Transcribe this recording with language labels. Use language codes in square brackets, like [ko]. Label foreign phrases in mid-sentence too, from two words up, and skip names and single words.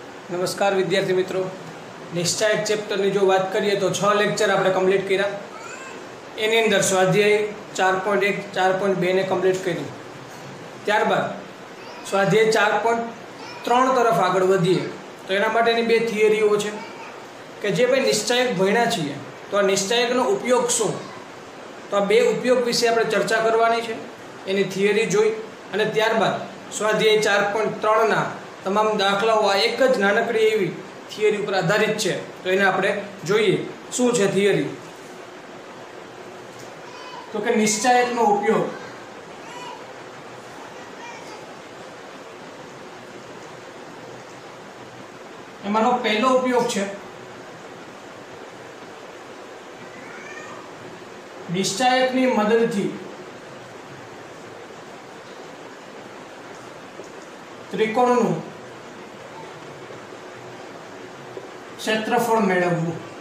[gu] નમસ્કાર વિદ્યાર્થી મિત્રો, નિશ્ચય ચેપ્ટર કી જો બાત કરીએ તો 6 લેક્ચર આપણે કમ્પ્લીટ કર્યા। એની અંદર સ્વાધ્યાય 4.1 4.2 ને કમ્પ્લીટ કરી। ત્યારબાદ સ્વાધ્યાય 4.3 તરફ આગળ વધીએ તો એના માટેની બે થિયરીઓ છે કે જે ભાઈ નિશ્ચયક ભણ્યા છીએ તો આ નિશ્ચયકનો ઉપયોગ શું, તો આ બે ઉપયોગ વિશે આપણે ચર્ચા કરવાની છે। એની થિયરી જોઈ અને ત્યારબાદ સ્વાધ્યાય 4.3 ના તમામ દાખલાઓ આ એક જ નાનકડી એવી થિયરી પર આધારિત હૈ, તો એને આપણે જોઈએ શું છે થિયરી। તો કિ નિશ્ચયકનો ઉપયોગ એમાનો પહેલો ઉપયોગ છે નિશ્ચયકની મદદથી ત્રિકોણનું ક્ષેત્રફળ મેળવવું।